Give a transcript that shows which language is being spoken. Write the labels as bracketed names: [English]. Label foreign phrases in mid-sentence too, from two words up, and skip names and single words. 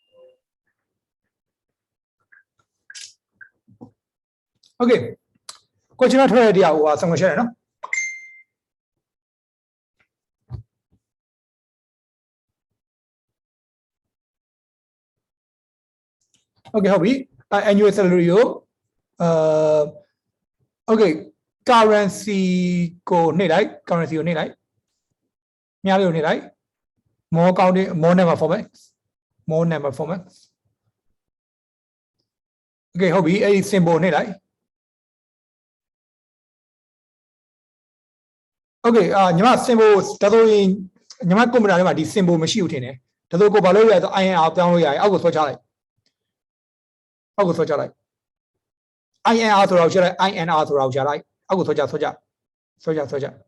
[Chinese] OK，过去那出来的啊，我怎么写的呢 [English] ？OK， [Chinese] 好比 [English] annual salary 有 OK，currency [Burmese] ကိုနှိပ်လိုက် [English] currency [Burmese] ကိုနှိပ်လိုက်မြားလေးကိုနှိပ်လိုက် [English] more counting more number format more number format [Burmese] OK ဟုတ်ပြီအဲ့ဒီ symbol နှိပ်လိုက် OK ညီမ symbol ဒါဆိုရင်ညီမကွန်ပျူတာထဲမှာဒီ symbol မရှိဘူးထင်တယ်ဒါဆိုကိုဘာလို့ရလဲဆို INR ပြောင်းလို့ရတယ်အောက်ကိုဆွဲချလိုက်အောက်ကိုဆွဲချလိုက် INR ဆိုတော့ချလိုက် INR ဆိုတော့ချလိုက်အောက်ကိုဆွဲချဆွဲချဆွဲချ